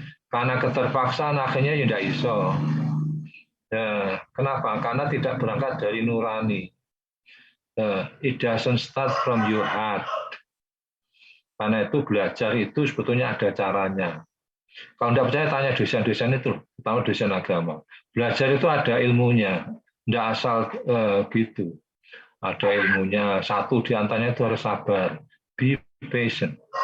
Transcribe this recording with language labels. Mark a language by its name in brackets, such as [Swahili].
[Indonesian] Karena keterpaksaan akhirnya ya tidak iso. Kenapa? Karena tidak berangkat dari nurani. [English] It doesn't start from your heart. [Indonesian] Karena itu belajar itu sebetulnya ada caranya. Kalau tidak percaya tanya dosen-dosen itu, terutama dosen agama. Belajar itu ada ilmunya, tidak asal gitu. Ada ilmunya. Satu di antaranya itu harus sabar, [English] be patient.